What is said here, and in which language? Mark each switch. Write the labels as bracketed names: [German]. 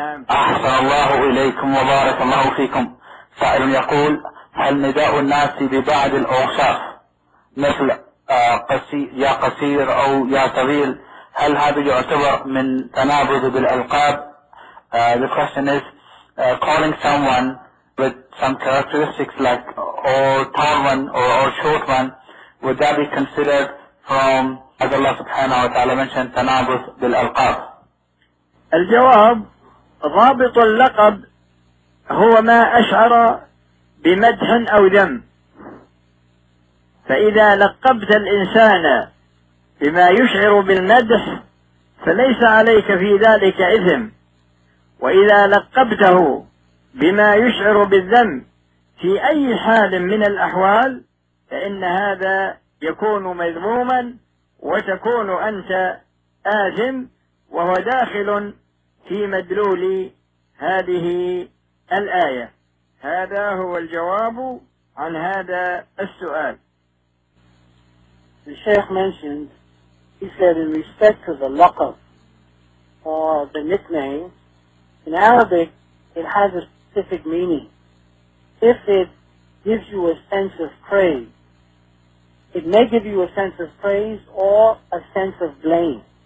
[Arabic] أحسن الله إليكم وبارك الله فيكم. سائل يقول: هل نداء الناس ببعض الأوصاف مثل يا قصير أو يا طويل، هل هذا يعتبر من تنابذ بالألقاب؟ [English] The question is, calling someone with some characteristics like or tall one or short one, would that be considered from, as Allah subhanahu wa ta'ala mentioned, تنابذ بالألقاب؟ [Arabic] الجواب: ضابط اللقب هو ما أشعر بمدح أو ذم. فإذا لقبت الإنسان بما يشعر بالمدح فليس عليك في ذلك إثم، وإذا لقبته بما يشعر بالذم في أي حال من الأحوال فإن هذا يكون مذموما وتكون أنت آثم، وهو داخل في مدلول هذه الآية. هذا هو الجواب عن هذا السؤال. [English] The Sheikh mentioned, he said, in respect to the laqab or the nickname, in Arabic it has a specific meaning. If it gives you a sense of praise, it may give you a sense of praise or a sense of blame.